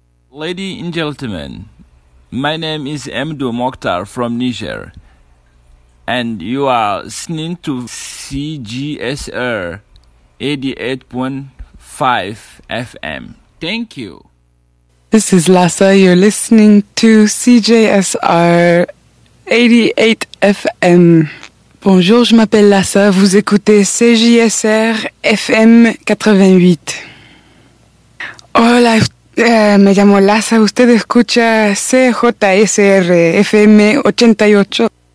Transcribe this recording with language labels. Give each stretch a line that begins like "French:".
English: Ladies and gentlemen, my name is Emdo Mokhtar from Niger, and you are listening to CJSR 88.5 FM. Thank you. This is Lassa, you're listening to CJSR 88 FM.
French: Bonjour, je m'appelle Lassa, vous écoutez CJSR FM 88.
Spanish: Hola, me llamo Lassa, usted escucha CJSR FM 88.